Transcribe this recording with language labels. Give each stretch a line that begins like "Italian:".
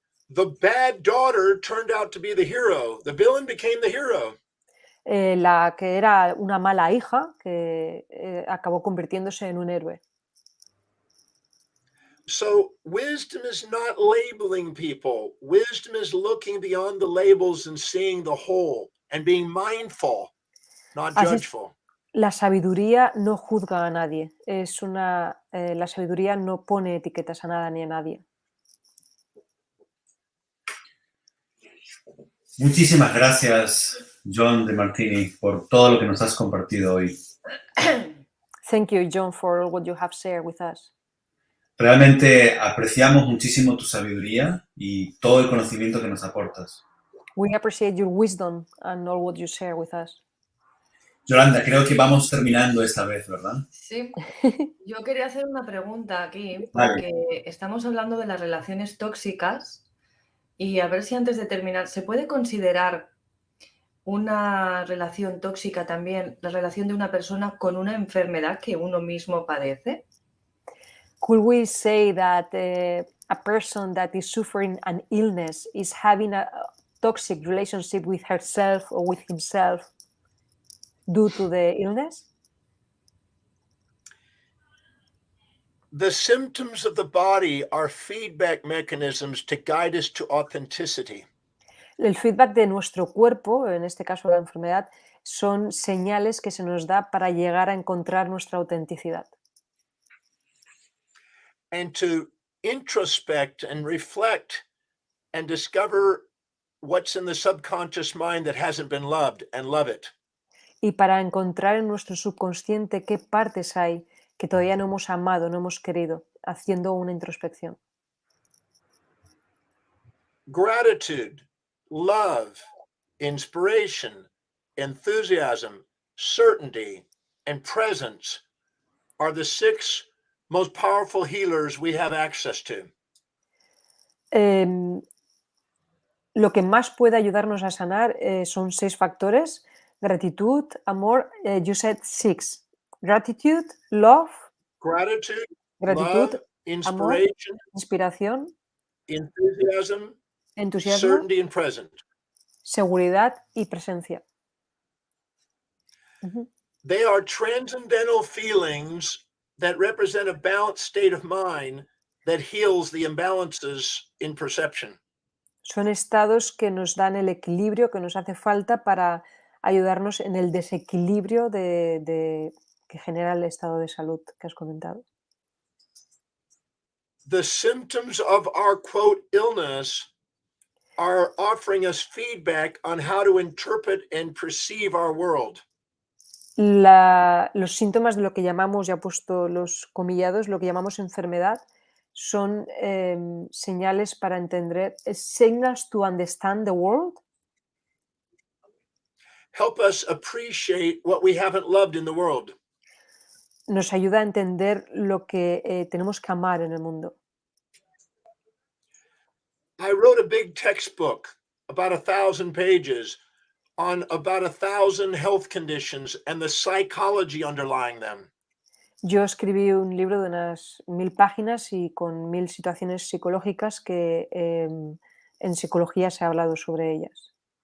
English: The bad daughter turned out to be the hero. The villain became the hero.
Spanish: la que era una mala hija que acabó convirtiéndose en un héroe.
English: So wisdom is not labeling people. Wisdom is looking beyond the labels and seeing the whole and being mindful, not
Spanish: Así es.
English: judgeful.
Spanish: La sabiduría no juzga a nadie. La sabiduría no pone etiquetas a nada ni a nadie. Muchísimas gracias, John Demartini, por todo lo que nos has compartido hoy.
English: Thank you, John, for all what you have shared with us.
Spanish: Realmente apreciamos muchísimo tu sabiduría y todo el conocimiento que nos aportas.
English: We appreciate your wisdom and all what you share with us.
Spanish: Yolanda, creo que vamos terminando esta vez, ¿verdad? Sí, yo quería hacer una pregunta aquí, Vale. porque estamos hablando de las relaciones tóxicas y a ver si antes de terminar, ¿se puede considerar una relación tóxica también la relación de una persona con una enfermedad que uno mismo padece?
English: Could we say that a person that is suffering an illness is having a toxic relationship with herself or with himself due to the illness? The symptoms of the body are feedback mechanisms to guide us to authenticity.
Spanish: El feedback de nuestro cuerpo, en este caso la enfermedad, son señales que se nos da para llegar a encontrar nuestra autenticidad.
English: And to introspect and reflect and discover what's in the subconscious mind that hasn't been loved and love it.
Spanish: Y para encontrar en nuestro subconsciente qué partes hay que todavía no hemos amado, no hemos querido, haciendo una introspección.
English: Gratitude, love, inspiration, enthusiasm, certainty, and presence are the 6 most powerful healers we have access to.
Spanish: Lo que más puede ayudarnos a sanar son 6 factores: gratitud, amor,
English: you said 6. Gratitude, love, Gratitude,
Spanish: gratitud,
English: love,
Spanish: amor,
English: inspiration,
Spanish: inspiración,
English: enthusiasm,
Spanish: entusiasmo,
English: certainty, and presence.
Spanish: seguridad y presencia. Ujú.
English: They are transcendental feelings that represent a balanced state of mind that heals the imbalances in perception.
Spanish: Son estados que nos dan el equilibrio que nos hace falta para ayudarnos en el desequilibrio que genera el estado de salud que has comentado.
English: The symptoms of our quote illness are offering us feedback on how to interpret and perceive our world.
Spanish: Los síntomas de lo que llamamos, ya he puesto los comillados, lo que llamamos enfermedad, son señales para entender,
English: signals to understand the world. Help us appreciate what we haven't loved in the world.
Spanish: Nos ayuda a entender lo que tenemos que amar en el mundo.
English: I wrote a big textbook, about 1,000 pages, on about 1,000 health conditions and the psychology underlying them.
Spanish: Yo escribí un libro de unas 1000 páginas y con 1000 situaciones psicológicas que en psicología se ha hablado sobre ellas.